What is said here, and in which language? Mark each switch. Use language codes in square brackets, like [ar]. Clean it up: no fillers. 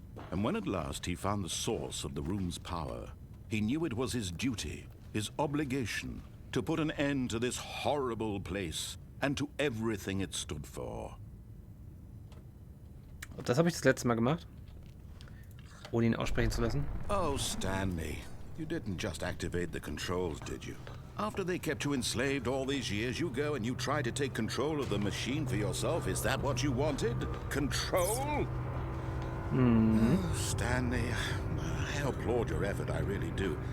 [en] And when at last he found the source of the room's power, he knew it was his duty, his obligation, to put an end to this horrible place and to everything it stood for. [de] Das habe ich das letzte Mal gemacht. Ohne ihn aussprechen zu lassen. [en] Oh, Stanley, you didn't just activate the controls, did you? After they kept you enslaved all these years, you go and you try to take control of the machine for yourself. Is that what you wanted? Control? Oh, Stanley, I applaud your effort, I really do.